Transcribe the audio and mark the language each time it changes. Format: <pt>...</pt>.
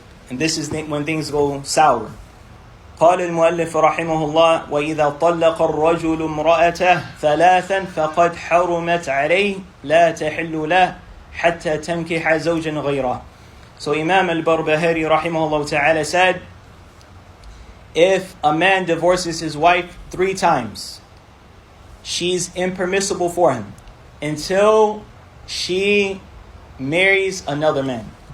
<en>And this is when things go sour.</en> <ar>قال المؤلف رحمه الله وإذا طلق الرجل امرأته ثلاثا فقد حرمت عليه لا تحل له حتى تنكح زوجا غيره.</ar> <en>So Imam al-Barbahārī rahimahullah ta'ala said, if a man divorces his wife 3 times, she's impermissible for him until she marries another man.</en>